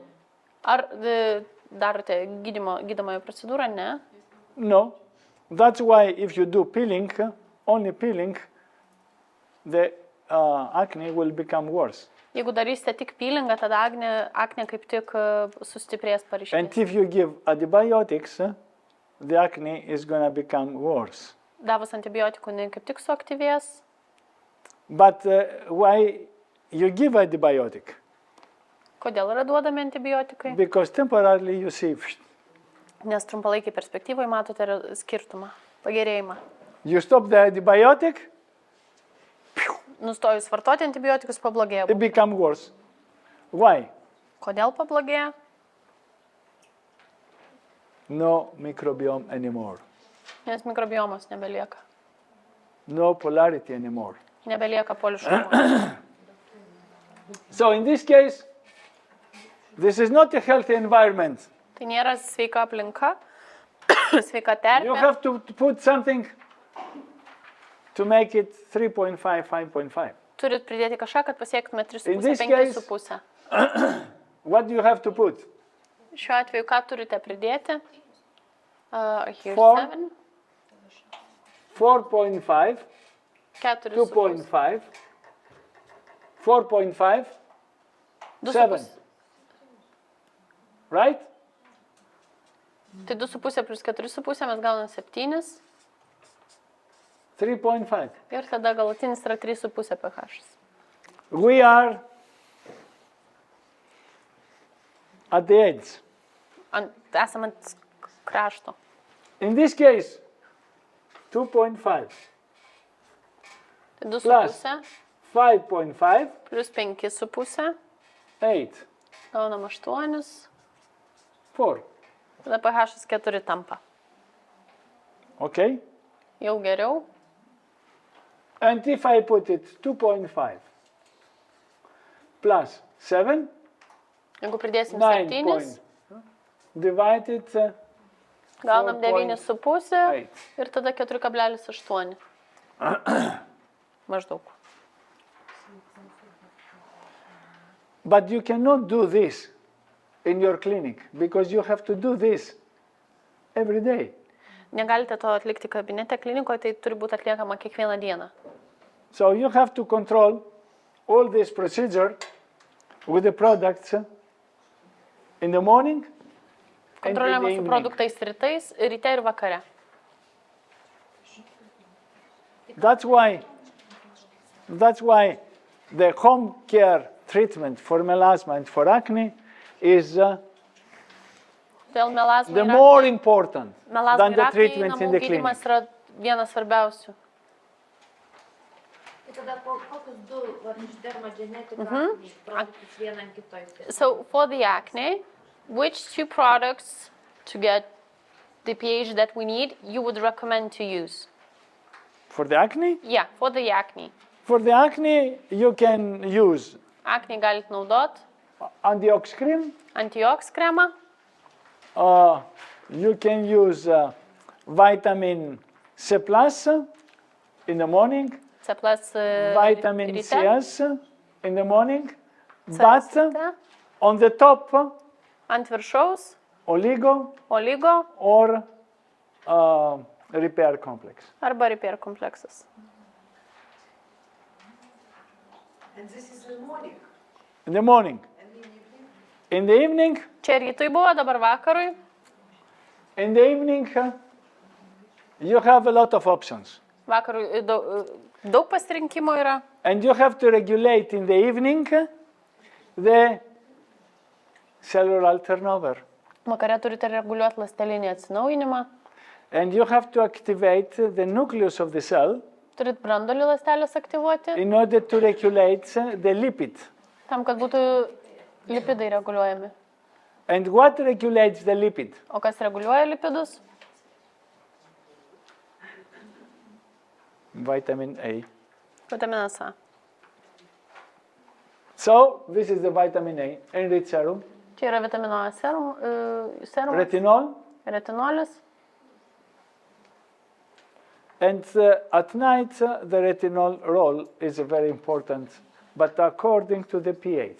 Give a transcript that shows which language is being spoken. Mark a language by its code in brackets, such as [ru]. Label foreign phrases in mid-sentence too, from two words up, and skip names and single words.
[lt] Ar darote gydomąją procedūrą? Ne. [en] No. That's why if you do peeling, only peeling, the acne will become worse. [lt] Jeigu darysite tik peelingą, tada aknė kaip tik sustiprės [en] And [lt] paryškės. [en] if you give antibiotics, the acne is going to become worse. [lt] Davus antibiotikų, jinai kaip tik suaktyvės. [en] But why you give antibiotic? [lt] Kodėl yra duodami antibiotikai? [en] Because temporarily you see, [lt] Nes trumpalaikiai perspektyvoje matote skirtumą, pagerėjimą. [en] you stop the antibiotic, [lt] Nustojus vartoti antibiotikus pablogėjo. [en] it becomes worse. Why? [lt] Kodėl pablogėjo? [en] No microbiome anymore. [lt] Nes mikrobiomos nebelieka. [en] No polarity anymore. [lt] Nebelieka poliškumo. [en] So in this case, this is not a healthy environment. [lt] Tai nėra sveika aplinka, sveika [en] You [lt] terpė. [en] have to put something to make it 3.5, 5.5. [lt] Turit pridėti kažką, kad pasiektume [en] In this [lt] 3,5, [en] case- [lt] 5,5. [en] What do you have to put? [lt] Šiuo atveju ką turite pridėti? [en] Here's Four. 7, 4.5, [lt] 4,5, [en] 2.5, 4.5, 7. Right? [lt] Tai 2,5 plus 4,5 mes gauname 7 [en] 3.5. [lt] ir tada galutinis yra 3,5 pH. [en] We are at the edge. [lt] Esame ant krašto. [en] In this case, 2.5 [lt] Tai [en] plus [lt] 2,5 [en] 5.5, [lt] plus 5,5 [en] 8, [lt] gaunam 8, [en] 4. [lt] tada pH 4 tampa. [en] Okay? [lt] Jau geriau. [en] And if I put it 2.5 plus 7, [lt] Jeigu pridėsim [en] 9 [lt] 7, [en] point, divided [lt] gaunam [en] 4.8. [lt] 9,5 ir tada 4,8. Maždaug. [en] But you cannot do this in your clinic because you have to do this every day. [lt] Negalite to atlikti kabinete klinikoje, tai turi būti atliekama kiekvieną dieną. [en] So you have to control all this procedure with the products in the morning and in the [lt] Kontroliuojama su [en] evening. [lt] produktais rytais, ryte ir vakare. [en] That's why the home care treatment for melasma and for acne is [lt] Todėl melazma [en] the [lt] ir [en] more important [lt] melazma [en] than [lt] ir [en] the [lt] aknė [en] treatments in [lt] namų [en] the clinic. [lt] gydymas yra vienas svarbiausių. Tai tada kokius du iš DERMAGENETIC produktus vieną ant kitoj. [en] So for the acne, which two products to get the pH that we need you would recommend to use? For the acne? Yeah, for the acne. For the acne, you can use [lt] Aknei galite naudot [en] antiox cream, [lt] antiox kremą, [en] you can use vitamin C plus in the morning, [lt] C plus vitamin ryte, [en] CS in the morning, but [lt] Cėsite [en] on the top, [lt] ant viršaus [en] oligo [lt] oligo [en] or repair complex. [lt] arba repair kompleksas. [en] And this is the morning. In the morning. And in evening? In the evening, [lt] Čia rytui buvo, dabar vakarui. [en] in the evening, you have a lot of options. [lt] Vakarui daug pasirinkimo yra. [en] And you have to regulate in the evening the cellular turnover. [lt] Vakare turite reguliuoti ląstelinį atsinaujinimą. [en] And you have to activate the nucleus of the cell [lt] Turit brandolį ląstelės aktyvuoti, [en] in order to regulate the lipid. [lt] tam, kad būtų lipidai reguliuojami. [en] And what regulates the lipid? [lt] O kas reguliuoja lipidus? [en] Vitamin A. [lt] Vitaminas A. [en] So this is the vitamin A, enriched serum, [lt] Čia yra vitamino A serumas, [en] retinol, [lt] retinolis. [en] and at night the retinol role is very important, but according to the pH.